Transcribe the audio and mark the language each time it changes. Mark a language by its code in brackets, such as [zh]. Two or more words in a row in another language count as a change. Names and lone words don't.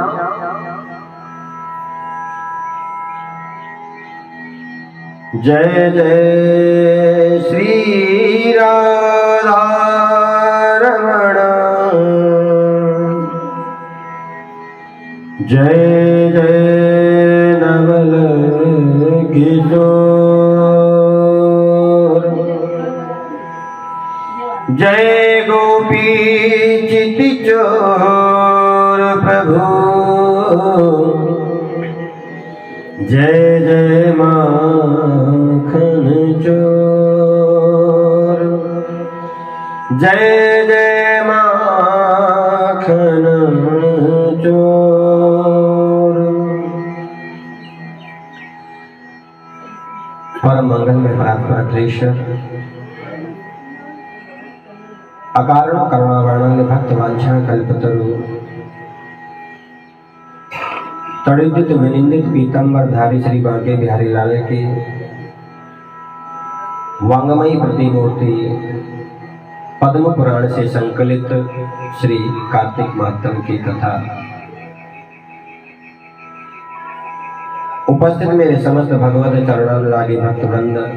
[hi] जय जय श्री राधा रमण जय जय नवल किशोर जय गोपी चिति चोर प्रभु जय जय माखन चोर जय जय माखन चोर परम मंगल में महात्मा क्लेशर अकारण करुणावर्णन भक्त वांछा कल्पतरु तड़ित विनिंदित पीतंबर धारी श्री बांके बिहारी लाल की वांगमयी प्रतिमूर्ति पद्म पुराण से संकलित श्री कार्तिक महात्म की कथा उपस्थित मेरे समस्त भगवत चरणानुरागी भक्तवृंद,